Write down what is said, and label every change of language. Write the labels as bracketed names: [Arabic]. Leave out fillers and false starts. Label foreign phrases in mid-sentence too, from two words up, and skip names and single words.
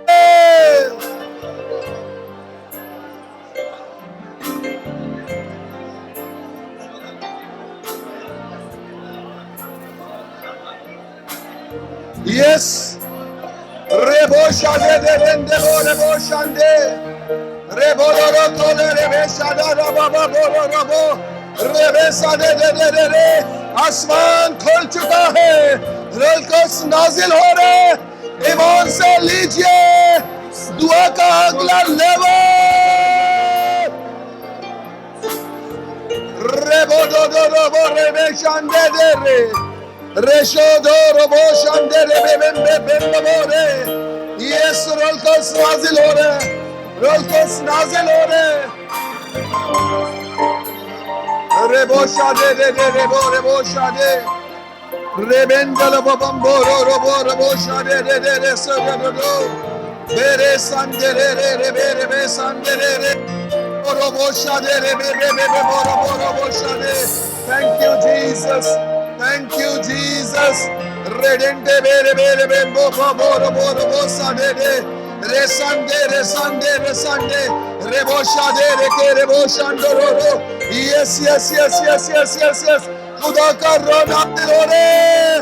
[Urdu] یس ریبو شادے دے دے ریبو شاندے ریبو رو تو ریبے شادا ربا بو ربو ریبے سادے دے دے. آسمان کھل چکا ہے. رول قدس نازل ہو رہے. ایمان سے لیجئے دعا کا اگلا لیول. ریبو دو ربو ریبے شاندے دے رے ریشو دو ربو شاندے رے بے بے رے. یس رول قدس نازل ہو رہے. رول قدس نازل ہو رہے. ریبو شادے دے دے ریبو شادے ریبندل بمبو ربو ربو شادے دے دے رے سو دو بیرے ساندے رے رے بے ساندے رے ربو شادے رے بے ربو شادے. [English] Thank you Jesus. Thank you, Jesus. Redente bere bere bembo babo rebo sade de resande rebo shade reke rebo shandoro. [Urdu] Yes. خدا کا روح نازل ہو رہے.